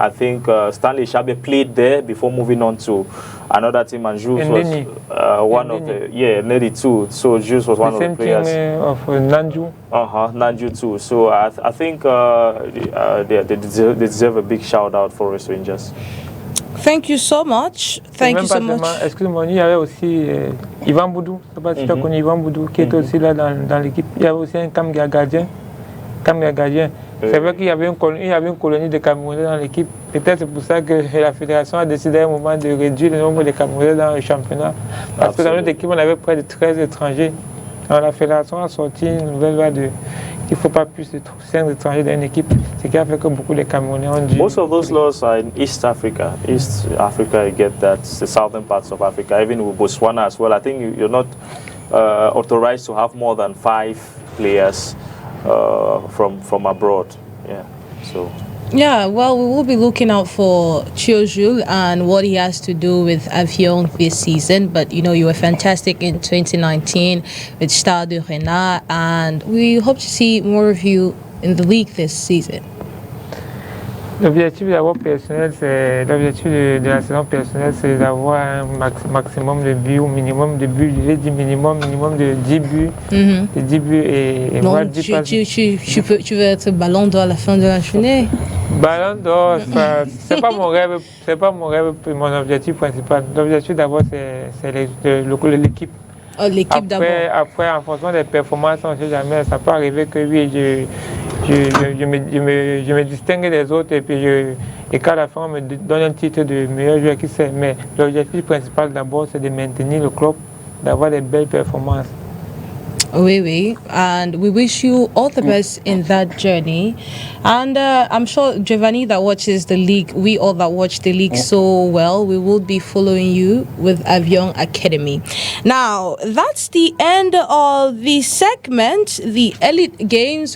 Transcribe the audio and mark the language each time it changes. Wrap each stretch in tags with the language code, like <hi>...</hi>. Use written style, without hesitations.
<en>I think Stanley Shabe played there before moving on to another team, and Jules was one of the Neri too. So Jules was one of the players. Of Nanju. Nanju too. So I think they deserve a big shout out for Forest Rangers. Thank you so much. Thank you so much.</en> <fr>Excuse-moi, il y avait aussi Yvan Boudou. Je ne sais pas si tu as connu Yvan Boudou, qui était aussi là dans l'équipe. Il y avait aussi un gardien. C'est vrai qu'il y avait une colonie de Camerounais dans l'équipe. Peut-être c'est pour ça que la fédération a décidé à un moment de réduire le nombre de Camerounais dans le championnat. Parce que dans notre équipe, on avait près de 13 étrangers. Alors la fédération a sorti une nouvelle loi qu'il ne faut pas plus de 5 étrangers dans une équipe. Ce qui a fait que beaucoup de Camerounais ont dû...</fr> <en>Most of those laws are in East Africa. East Africa, you get that, the southern parts of Africa, even with Botswana as well. I think you're not authorized to have more than 5 players from abroad. Yeah, so... Yeah, well, we will be looking out for Jules and what he has to do with Avion this season. But, you know, you were fantastic in 2019 with Stade de Rennes, and we hope to see more of you in the league this season.</en> <fr>L'objectif d'abord personnel, c'est l'objectif de la saison personnelle, c'est d'avoir un maximum de buts, au minimum de buts. Je vais dire minimum de 10 buts. De 10 buts et non, moi, 10 passes. Tu veux être ballon d'or à la fin de la journée? Ballon d'or, c'est pas mon rêve, mon objectif principal. L'objectif d'abord, c'est l'équipe. Oh, l'équipe d'abord. Après, en fonction des performances, on ne sait jamais. Ça peut arriver que oui, je me distingue des autres et qu'à la fin, on me donne un titre de meilleur joueur qui sait. Mais l'objectif principal d'abord, c'est de maintenir le club, d'avoir des belles performances. Oui,</fr> <en>and we wish you all the best in that journey. And I'm sure Giovanni that watches the league, we all that watch the league so well, we will be following you with Avion Academy. Now, that's the end of the segment, the elite games.</en>